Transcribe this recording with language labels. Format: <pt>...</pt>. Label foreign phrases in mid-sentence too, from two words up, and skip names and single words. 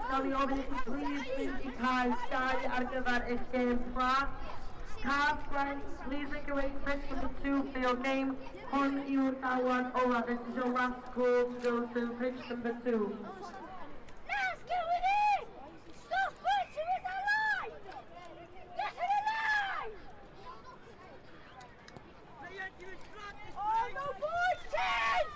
<cy>i ofyn i chi please mynd i cael dau ar gyfer eich gêm fflat. Caf Bryn,</cy> <en>please make your way to pitch number 2 for your game.</en> <cy>Hwn yw'r dawad ola.</cy> <en>This is your last call to go to pitch number 2. Let's get with it! Stop punching with the line! Get to the line! Oh, no boys, kids!</en>